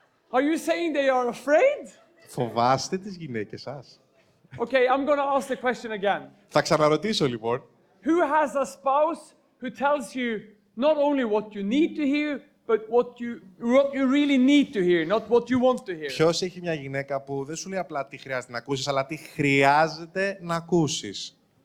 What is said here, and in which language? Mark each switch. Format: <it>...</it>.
<en>Are you saying they are afraid?</en> <el>Φοβάστε τις γυναίκες σας.</el> <en>Okay, I'm going to ask the question again.</en> <el>Θα ξαναρωτήσω λοιπόν.</el> <en>Who has a spouse who tells you not only what you need to hear, but what you really need to hear, not what you want to hear?</en> <el>Ποιος έχει μια γυναίκα που δεν σου λέει απλά τι χρειάζεται να ακούσεις, αλλά τι χρειάζεται να ακούσεις.</el>